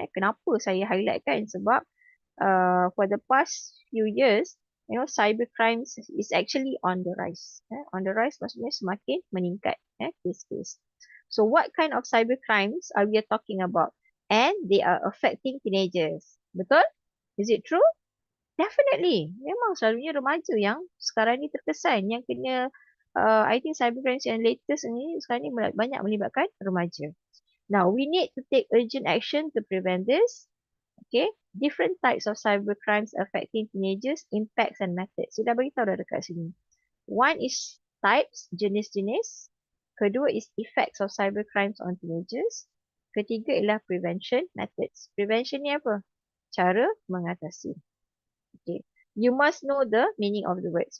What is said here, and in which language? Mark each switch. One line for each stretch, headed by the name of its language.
Malay: Kenapa saya highlight kan? Sebab
English: for the past few years, cyber crimes is actually on the rise. On the rise
Malay: maksudnya semakin meningkat
English: case. So what kind of cyber crimes are we talking about? And they are affecting teenagers.
Malay: Betul?
English: Is it true? Definitely.
Malay: Memang selalunya remaja yang sekarang ni terkesan yang kena
English: I think
Malay: cyber crimes yang latest ni sekarang ni banyak melibatkan remaja.
English: Now, we need to take urgent action to prevent this. Okay, different types of cyber crimes affecting teenagers, impacts and methods.
Malay: Sudah beritahu dah dekat sini.
English: One is types,
Malay: jenis-jenis.
English: Kedua is effects of cyber crimes on teenagers.
Malay: Ketiga ialah prevention methods. Prevention ni apa? Cara mengatasi.
English: Okay, you must know the meaning of the words.